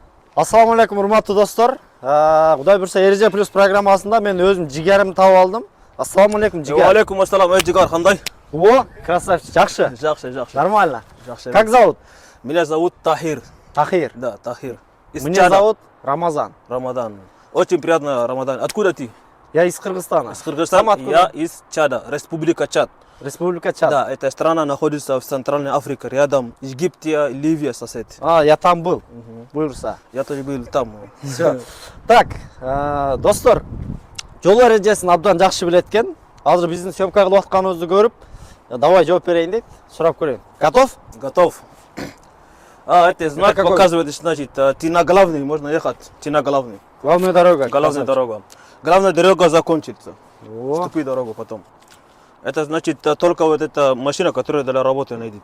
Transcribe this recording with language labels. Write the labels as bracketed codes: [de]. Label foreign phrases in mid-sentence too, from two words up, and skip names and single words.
[ar] السلام عليكم [ky] урматтуу достор. Кудай бурса Эреже плюс программасында мен өзүм жигеримди таап алдым. [ar] السلام عليكم жигер. عليكم السلام, [ky] жигер, кандай? О, красавчик, жакшы. Жакшы. [ru] Нормально. [ky] Жакшы. [ru] Как зовут? Меня зовут Тахир. Тахир. Да, Тахир. Меня зовут Рамазан. Рамадан. Очень приятно, Рамадан. Откуда ты? Я из Кыргызстана. Из Кыргызстана. Я из Чада, Республика Чад. Республика Чад. Да, эта страна находится в Центральной Африке, рядом Египте, Ливия сосед. Я там был. Буюрса. Я тоже был там. Всё. Так, [ky] достор, жол эрежесин абдан жакшы билет экен. Азыр биздин съемка кылып атканыбызды көрүп, давай жооп берейин дейт. Сурап көрөйүн. [ru] Готов? Готов. Это знак какой? показывает, значит, ты на главный, можно ехать. Ты на главный. Главная дорога. Главная дорога. Главная дорога закончится. О, Ступи дорогу потом. Это значит только вот эта машина, которая для работы найдет.